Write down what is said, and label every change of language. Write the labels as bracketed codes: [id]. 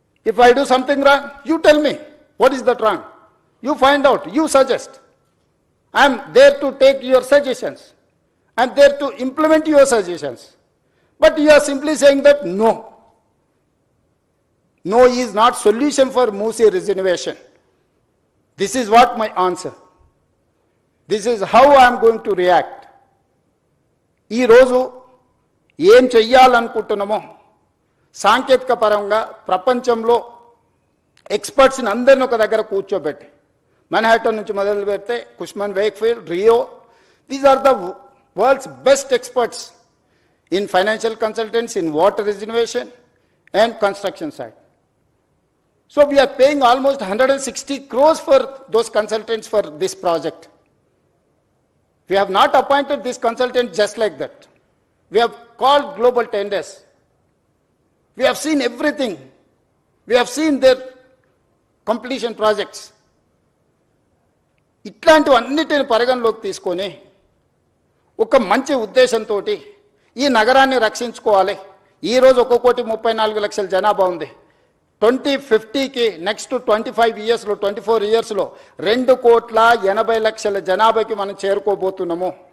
[en] If I do something wrong, you tell me what is that wrong, you find out, you suggest. I'm there to take your suggestions, I'm there to implement your suggestions. But you are simply saying that no, no is not solution for Moosi reservation. This is what my answer. This is how I am going to react. [te] ఈ రోజు ఏం చెయ్యాలనుకుంటున్నామో సాంకేతిక పరంగా ప్రపంచంలో ఎక్స్పర్ట్స్ని అందరిని ఒక దగ్గర కూర్చోబెట్టి, మన్హాటన్ నుంచి మొదలు పెడితే కుష్మన్ Wakefield, Rio, [en] These are the world's best experts in financial consultants, in water reservation and construction side. So we are paying almost 160 crores for those consultants for this project. We have not appointed this consultant just like that. We have called global tenders. We have seen everything. We have seen their completion projects. [te] ఇట్లాంటివన్నిటిని పరిగణలోకి తీసుకొని ఒక మంచి ఉద్దేశంతో ఈ నగరాన్ని రక్షించుకోవాలి. ఈరోజు 1,34,00,000 జనాభా ఉంది. 2050కి నెక్స్ట్ 25 ఇయర్స్లో 24 ఇయర్స్లో 2,80,00,000 జనాభాకి మనం చేరుకోబోతున్నాము.